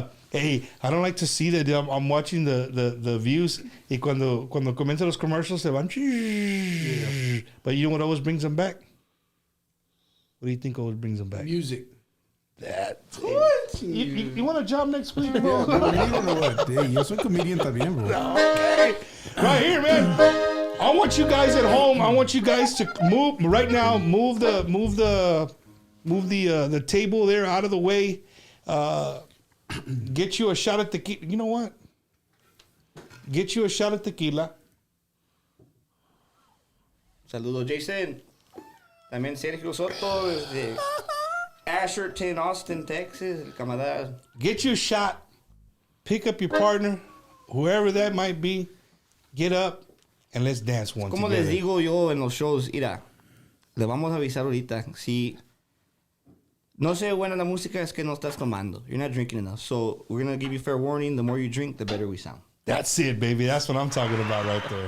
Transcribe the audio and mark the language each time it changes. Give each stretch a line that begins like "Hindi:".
English: Hey, I don't like to see that I'm watching the views.
Spanish: Y cuando comienzan los commercials, se van. Yeah.
English: But you know what always brings them back? What do you think always brings them back? Music. That. You want a job next week, bro?
Spanish: Hey, yo soy comedian también, bro.
English: Okay. Right here, man. I want you guys at home. I want you guys to move right now. Move the table there out of the way. Get you a shot of tequila. You know what? Get you a shot of tequila.
Spanish: Saludos, Jason. También Sergio Soto desde Asherton, Austin, Texas. El camarada.
English: Get you a shot. Pick up your partner, whoever that might be. Get up and let's dance one
Spanish: Como
English: together.
Spanish: les digo yo en los shows, mira, le vamos a avisar ahorita. Si no se buena la música es que no estás tomando.
English: You're not drinking enough. So we're going to give you fair warning. The more you drink, the better we sound. That's it, baby. That's what I'm talking about right there.